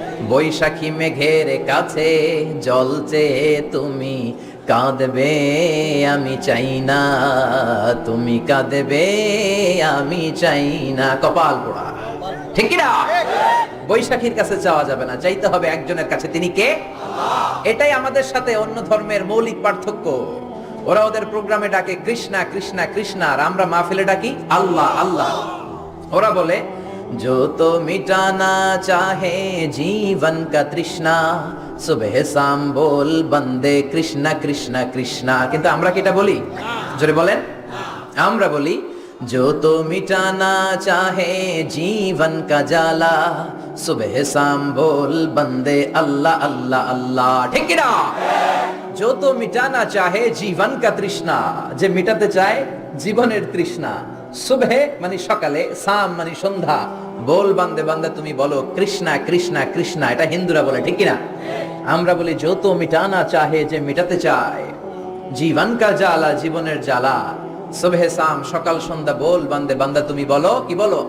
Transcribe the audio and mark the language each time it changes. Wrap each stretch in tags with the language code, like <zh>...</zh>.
<bn>বৈশাখী মেঘের কাছে জল চেয়ে তুমি কাঁদবে, আমি চাই না, তুমি কাঁদবে, আমি চাই না। কপাল পোড়া, ঠিক কিনা? বৈশাখীর কাছে যাওয়া যাবে না, চাইতে হবে একজনের কাছে, তিনি কে? আল্লাহ। এটাই আমাদের সাথে অন্য ধর্মের মৌলিক পার্থক্য। ওরা ওদের প্রোগ্রামে ডাকে কৃষ্ণা কৃষ্ণা কৃষ্ণা, আর আমরা মাহফিলে ডাকি আল্লাহ আল্লাহ। ওরা বলে</bn> <hi>जो तो मिटाना चाहे जीवन का तृष्णा, सुबह शाम बोल बंदे कृष्णा कृष्णा कृष्णा।</hi> <bn>কিন্তু আমরা কি এটা বলি? জোরে বলেন। আমরা বলি</bn> <hi>जो तो मिटाना चाहे जीवन का जाला, सुबह शाम बोल बंदे अल्लाह अल्लाह अल्लाह।</hi> <bn>ঠিক কি না?</bn> <hi>जो तो मिटाना चाहे जीवन का तृष्णा,</hi> <bn>যে মিটাতে চায় জীবনের তৃষ্ণা। সুবহে মানে সকালে, শাম মানে সন্ধ্যা,</bn> <hi>बोल बंदे बंदे</hi> <bn>তুমি বলো কৃষ্ণা কৃষ্ণা কৃষ্ণা। এটা হিন্দুরা বলে, ঠিক কি না? আমরা বলি</bn> <hi>जो तो मिटाना चाहे,</hi> <bn>যে মিটাতে চায়, জীবন কা জ্বালা, জীবনের জ্বালা, সুবহে শাম, সকাল সন্ধ্যা বল বান্দে, বান্দা তুমি বলো, কি বলো?</bn>